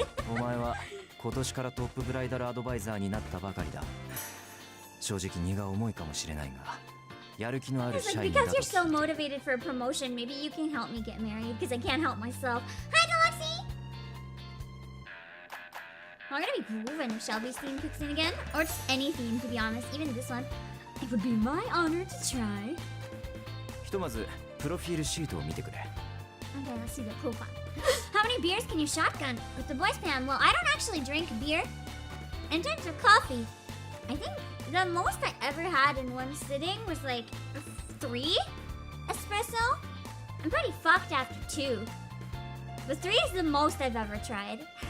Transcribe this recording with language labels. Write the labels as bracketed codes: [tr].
[ja] お前は今年からトップブライダルアドバイザーになったばかりだ。正直荷が重いかもしれないが、やる気のある社員だと。 [en] Because you're so motivated for a promotion, maybe you can help me get married because I can't help myself. Hi, Galaxy. I'm gonna be grooving if Shelby's theme kicks in again, or just any theme, to be honest, even this one. It would be my honor to try. [ja] ひとまずプロフィールシートを見てくれ。 [en] Okay, let's see the profile. How many beers can you shotgun with the boys pan? Well, I don't actually drink beer. In terms of coffee, I think the most I ever had in one sitting was like 3 espresso. I'm pretty fucked after 2. But 3 is the most I've ever tried.